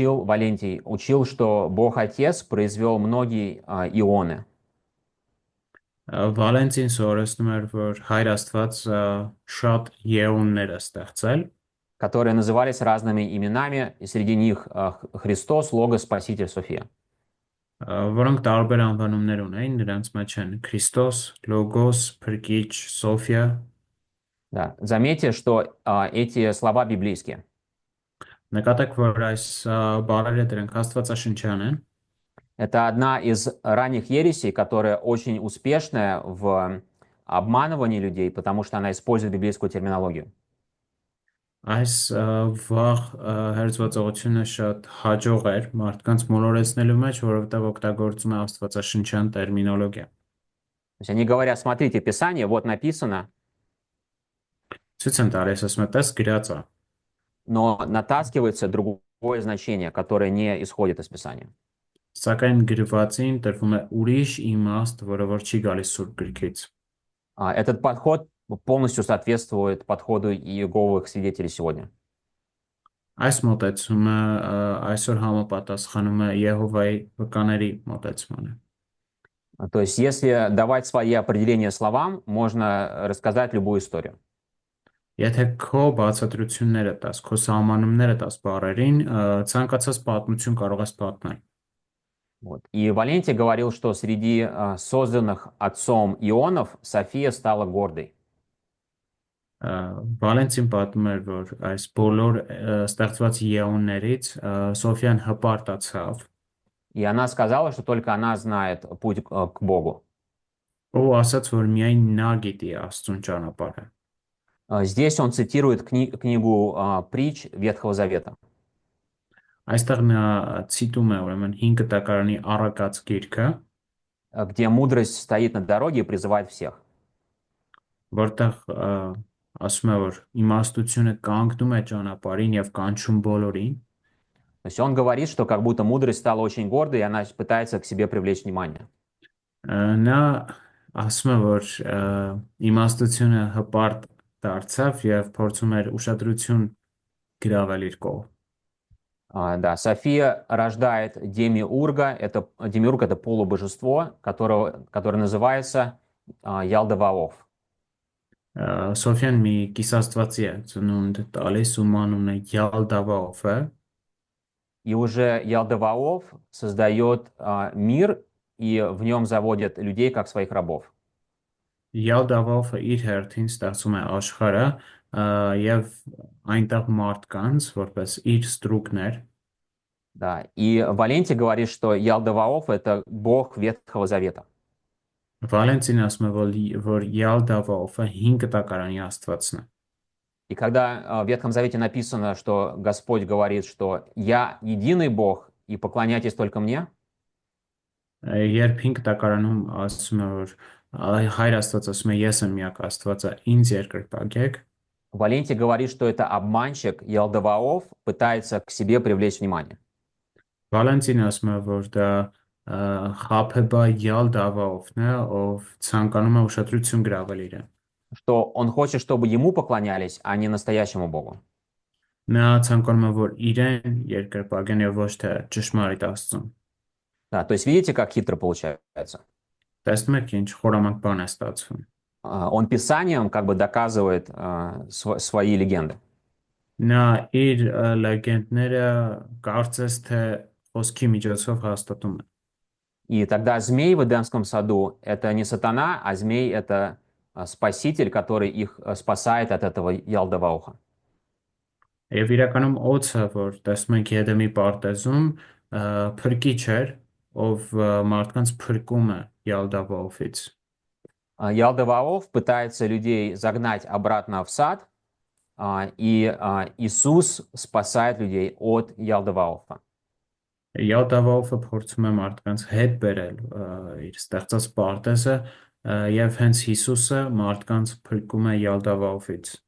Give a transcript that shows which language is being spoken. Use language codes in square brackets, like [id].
[ru] Валентий учил, что Бог Отец произвел многие ионы. [hy] Վալենտին սովորեցնում էր, որ Հայր Աստված շատ եոններ է ստեղծել, [ru] которые назывались разными именами, и среди них Христос, Логос, Спаситель, София. [hy] որոնք տարբեր անվանումներ ունեն, նրանց մեջ են Քրիստոս, Լոգոս, Փրկիչ, Սոֆիա։ [ru] Да. Заметьте, что эти слова библейские. [hy] Նկատեք, որ այս բառերը դրանք աստվածաշնչյան են։ [ru] Это одна из ранних ересей, которая очень успешная в обманывании людей, потому что она использует библейскую терминологию. [hy] Այս վաղ հերձվածողությունը շատ հաջող էր մարդկանց մոլորեցնելու մեջ, որովհետև օգտագործում է աստվածաշնչյան տերմինոլոգիա։ [ru] То есть они говорят: смотрите, Писание, вот написано, [hy] Ցույց են տալիս, ասում է, տես գրած է, [ru] но натаскивается другой значение, которое не исходит из Писания. [hy] Սակայն գրվածին տրվում է ուրիշ իմաստ, որը որ չի գալիս Սուրբ գրքից։ [ru] Этот подход полностью соответствует подходу Иеговых свидетелей сегодня. [hy] Այս մոտեցումը այսօր համապատասխանում է Եհովայի վկաների մոտեցմանը։ [ru] То есть, если давать свои определения словам, можно рассказать любую историю. [hy] Եթե քո բացատրությունները տաս, քո սահմանումները տաս բառերին, ցանկացած պատմություն կարող ես պատմել։ [ru] Вот. И Валентий говорил, что среди созданных отцом ионов София стала гордой. [hy] Վալենտին պատմում էր, որ այս բոլոր ստեղծված եոններից Սոֆիան հպարտացավ, [ru] И она сказала, что только она знает путь к Богу. [hy] ով ասաց, որ միայն նա գիտի Աստծուն ճանապարհը։ [ru] Здесь он цитирует книгу притч Ветхого Завета. [hy] Այստեղ նա ցիտում է ուրեմն 5 տակարանի առակած գիրքը, [ru] Где мудрость стоит на дороге и призывает всех. [hy] որտեղ ասում է, որ իմաստությունը կանգնում է ճանապարհին եւ կանչում բոլորին, [ru] То есть он говорит, что как будто мудрость стала очень гордой, и она пытается к себе привлечь внимание. [hy] նա ասում է, որ իմաստությունը հպարտ դարձավ եւ փորձում էր ուշադրություն գրավել իր կողմ։ [ru] Да, София рождает Демиурга. Демиург — это полубожество, которое называется Ялдаваоф. [hy] Սոֆիան մի կիսաստվածի է ծնունդ տալիս ու մանուն է Յալդավաոֆը, [ru] И уже Ялдаваоф создает мир, и в нем заводят людей как своих рабов. [hy] Յալդավաոֆը իր հերթին ստեղծում է աշխարհը եւ այնտեղ մարդկանց որպես իր ստրուկներ։ [ru] Да. И Валентий говорит, что Ялдаваоф — это бог Ветхого Завета. [hy] Վալենտին ասում է, որ Յալդավաոֆը 5 տակարանի աստվածն է։ [ru] И когда в Ветхом Завете написано, что Господь говорит, что «Я единый Бог, и поклоняйтесь только мне», [hy] Երբ 5 տակարանում ասում է, որ Հայր Աստված ասում է, ես եմ միակ Աստվածը, ինձ երկրպագեք, [ru] Валентий говорит, что это обманщик Ялдаваоф пытается к себе привлечь внимание. [hy] Վալենտին ասում է, որ դա խաբեբա Յալդավաոֆն է, ով ցանկանում է ուշադրություն գրավել իրեն։ [ru] Что он хочет, чтобы ему поклонялись, а не настоящему Богу. [hy] Նա ցանկանում է, որ իրեն երկրպագեն եւ ոչ թե ճշմարիտ Աստծուն։ [ru] Да, то есть видите, как хитро получается? [hy] Տեսնում եք ինչ խորամանկ բան է ստացվում։ [ru] Он Писанием как бы доказывает свои легенды. [hy] Նա իր լեգենդները կարծես թե խոսքի միջոցով հաստատում է։ [ru] И тогда змей в Эдемском саду — это не сатана, а змей — это спаситель, который их спасает от этого Ялдаваоха. [hy] Եվ իրականում օծը, որ տեսնում ենք Եդեմի պարտեզում, փրկիչ էր, ով մարդկանց փրկում է Յալդավաոֆից։ [ru] Ялдаваоф пытается людей загнать обратно в сад, и Иисус спасает людей от Ялдаваофа. [hy] Յալդավաոֆը փորձում է մարդկանց հետ բերել իր ստեղծած պարտեզը եւ հենց Հիսուսը մարդկանց փրկում է Յալդավաոֆից։